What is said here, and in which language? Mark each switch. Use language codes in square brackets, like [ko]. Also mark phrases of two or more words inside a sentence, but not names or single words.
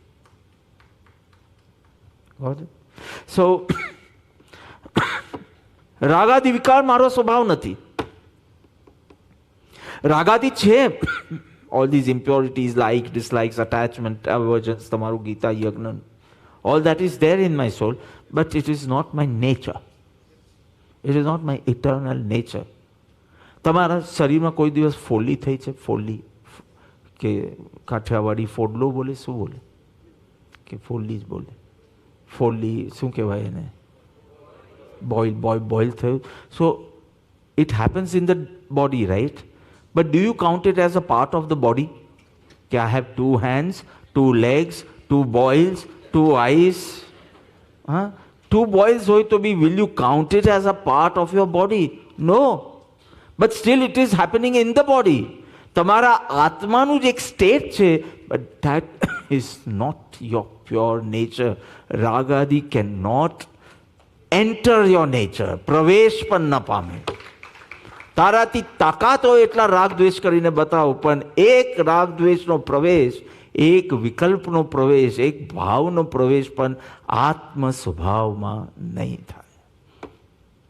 [gu] સો રાગાદિ વિકાર મારો સ્વભાવ નથી. રાગાદિ છે, [en] all these impurities, like dislikes, attachment, aversions, [gu] તમારું ગીતા યજ્ઞ, [en] all that is there in my soul, but it is not my nature. It is not my eternal nature. [gu] તમારા શરીરમાં કોઈ દિવસ ફોલ્લી થઈ છે? ફોલ્લી કે કાઠિયાવાડી ફોડલો બોલે, શું બોલે? કે ફોલ્લી જ બોલે. ફોલ્લી શું કહેવાય એને? [en] boil. So it happens in the body, right? But do you count it as a part of the body? I have 2 hands, 2 legs, 2 boils, 2 eyes. 2 boils hoy to be, will you count it as a part of your body? No. But still it is happening in the body. [gu] તમારા આત્માનું જ એક સ્ટેટ છે, [en] but that is not your pure nature. રાગાદિ cannot enter your nature. [gu] પ્રવેશ પણ ન પામે. તારાથી તાકાત હોય એટલા રાગ દ્વેષ કરીને બતાવો, પણ એક રાગ દ્વેષનો પ્રવેશ, એક વિકલ્પનો પ્રવેશ, એક ભાવનો પ્રવેશ પણ આત્મ સ્વભાવમાં નહીં થાય.